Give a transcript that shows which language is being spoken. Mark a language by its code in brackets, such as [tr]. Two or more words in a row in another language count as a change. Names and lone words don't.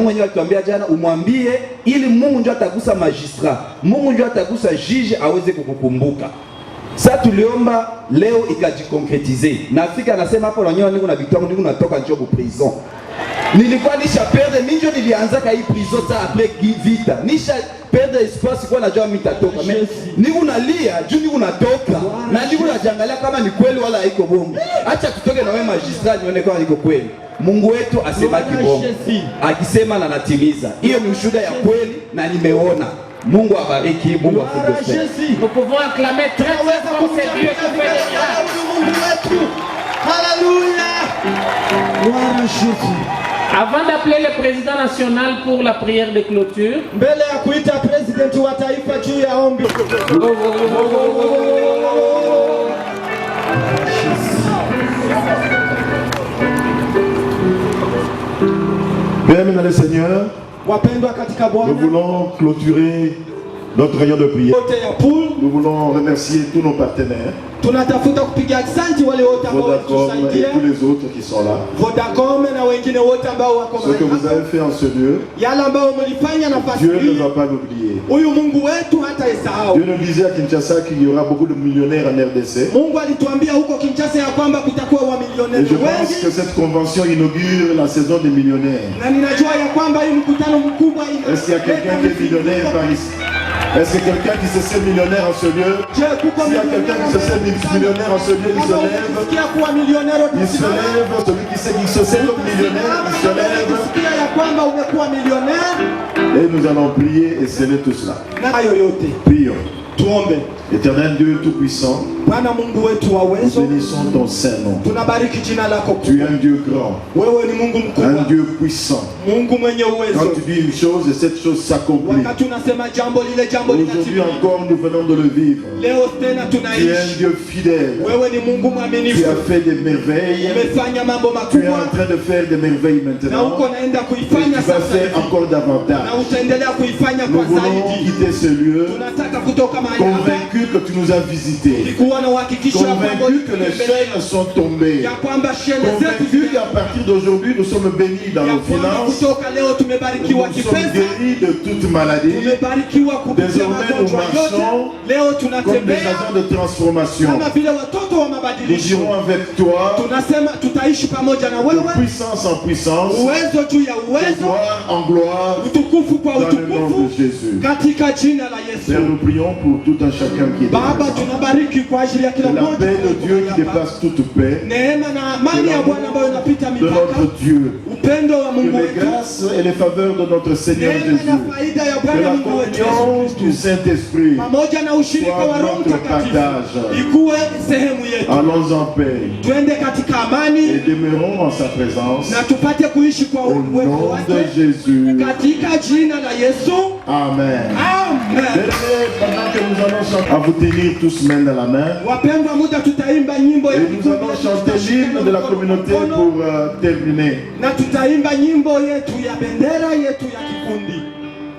[sw] Mwenye alituambia jana, umwambie ili Mungu ndio atagusa magistrat, Mungu ndio atagusa juge aweze kukukumbuka. Sasa tuliomba leo ikajikonkretize. Nafika anasema hapo nanyoa niko na victoire, niko natoka njobu prison. Nilikuwa nisha perdre minjo, nilianza kai prison sa après vita. Nisha [fr] perdre espoir [sw] kwa najua mimi nitatoka. Niko nalia, juu niko natoka. Na niko najangalia kama ni kweli wala haiko bongo. Acha kutoke na wewe magistrat nione kama iko kweli. Mungu wetu asema kibongo. Akisema na natimiza. Hiyo ni ushuhuda ya kweli na nimeona. Mungu abariki, Mungu akubariki. [fr] Nous pouvons acclamer très fort ce Dieu qui fait des miracles. Haleluya. Gloire à Jésus. Avant d'appeler le président national pour la prière de clôture, [sw] Mbele ya kuita president wa taifa juu ya ombi. [fr] Bien-aimés dans le Seigneur, [sw] Wapendwa katika Bwana, [fr] nous voulons clôturer notre réunion de prière. [sw] wote ya pool [fr] Nous voulons remercier tous nos partenaires, [sw] tunatafuta kupiga asante wale wote ambao [fr] Vodacom et [sw] walitusaidia, [fr] tous les autres qui sont là. [sw] Vodacom na wengine wote ambao wako [fr] Ce que vous [sw] mahali [fr] avez fait en ce lieu, [sw] yale ambao mlifanya nafasi [fr] Dieu ne [sw] hii, [fr] va pas l'oublier. [sw] huyu Mungu wetu hata isahau. [fr] Dieu nous disait à Kinshasa qu'il y aura beaucoup de millionnaires en RDC. [sw] Mungu alituambia huko Kinshasa ya kwamba kutakuwa [fr] Et [sw] wamilioneri [fr] je pense que [sw] wengi, [fr] cette convention inaugure la saison des millionnaires. [sw] na ninajua ya kwamba hii mkutano mkubwa [fr] Est-ce qu'il y a quelqu'un qui est millionnaire par ici? Est-ce que quelqu'un qui se sait millionnaire en ce lieu? S'il y a quelqu'un qui se sait millionnaire en ce lieu, il se lève. [sw] Ukisikia kuwa milionero [fr] Il se lève. Celui qui se sait comme millionnaire, il se lève. [sw] ukisikia ya kwamba umekuwa milioneri [fr] Et nous allons prier et sceller tout cela. [sw] na hayo yote. [fr] Prions. [sw] Tuombe. [fr] Éternel Dieu Tout-Puissant, [sw] Bwana Mungu wetu wa uwezo, [fr] bénissons ton Saint-Nom. [sw] tunabariki jina lako [fr] Tu es [sw] kubwa. [fr] un Dieu grand, [sw] Wewe ni Mungu [fr] un [sw] mkubwa, [fr] Dieu puissant. [sw] Mungu mwenye [fr] Quand [sw] uwezo. [fr] tu dis une chose et cette chose s'accomplit. [sw] Wakati unasema jambo lile jambo [fr] Aujourd'hui [sw] linatimia. [fr] encore, nous venons de le vivre. [sw] Leo tena [fr] Tu es un [sw] tunaishi. [fr] Dieu fidèle. [sw] Wewe ni Mungu [fr] Tu [sw] mwaminifu. [fr] as fait des merveilles. [sw] Umefanya mambo [fr] Tu es en [sw] makubwa [fr] train de faire des merveilles [sw] na [fr] maintenant. [sw] uko naenda [fr] Et tu [sw] kuifanya [fr] vas [sw] sasa [fr] faire [sw] hivi. [fr] encore [sw] Na [fr] davantage. [sw] utaendelea kuifanya [fr] Nous [sw] kwa [fr] voulons [sw] zaidi. [fr] quitter ce lieu [sw] Tunataka kutoka mahali hapa [fr] convaincus que tu nous as visités. [sw] tulikuwa na uhakikisho ya kwamba [fr] Convaincus que les chaînes sont tombées. [sw] ya kwamba shele zetu [fr] Convaincus qu'à partir d'aujourd'hui, nous sommes bénis dans [sw] ya [fr] nos [sw] kwamba [fr] finances. [sw] kutoka leo tumebarikiwa [fr] Nous sommes [sw] kipesa, [fr] guéris de toute maladie. [sw] tumebarikiwa kupitia [fr] Désormais, [sw] magonjwa [fr] nous [sw] yote. [fr] marchons [sw] Leo [fr] Comme des [sw] tunatembea [fr] agents de transformation. [sw] kama vile watoto wa [fr] Nous [sw] mabadilisho. [fr] irons avec toi [sw] Tunasema tutaishi pamoja na [fr] de [sw] wewe, [fr] puissance en puissance, [sw] uwezo juu ya [fr] de [sw] uwezo, [fr] gloire en gloire, [sw] utukufu kwa [fr] dans le nom [sw] utukufu, [fr] de Jésus. [sw] katika jina la [fr] Père, [sw] Yesu. [fr] nous prions pour tout un chacun qui est [sw] Baba, [fr] présent. [sw] tunabariki kwa ajili ya kila [fr] Que la [sw] mmoja [fr] paix de Dieu qui [sw] hapa. [fr] dépasse toute paix, [sw] Neema na amani ya Bwana ambayo inapita [fr] de [sw] mipaka, [fr] notre Dieu, [sw] upendo wa [fr] que [sw] Mungu [fr] les [sw] wetu, [fr] grâces et les faveurs de notre Seigneur [sw] neema na [fr] Jésus, [sw] faida ya [fr] que [sw] Bwana [fr] la [sw] Mungu wetu [fr] communion [sw] Yesu [fr] du [sw] Kristo [fr] Saint-Esprit, [sw] pamoja na ushirika wa [fr] soit [sw] Roho [fr] notre [sw] Mtakatifu [fr] partage. [sw] ikuwe sehemu yetu. [fr] allons en paix [sw] Twende katika [fr] et [sw] amani [fr] demeurons en sa présence. [sw] na tupate kuishi kwa [fr] Au [sw] uwepo [fr] nom de [sw] wake [fr] Jésus. [sw] katika jina la Yesu. Amen. Amen. [fr] Dernier, pendant que nous allons chanter, à vous tenir tous main dans la main. [sw] Wapendwa, muda tutaimba nyimbo ya [fr] Et nous allons chanter l'hymne de la communauté pour terminer. [sw] na tutaimba nyimbo yetu ya bendera yetu ya kikundi.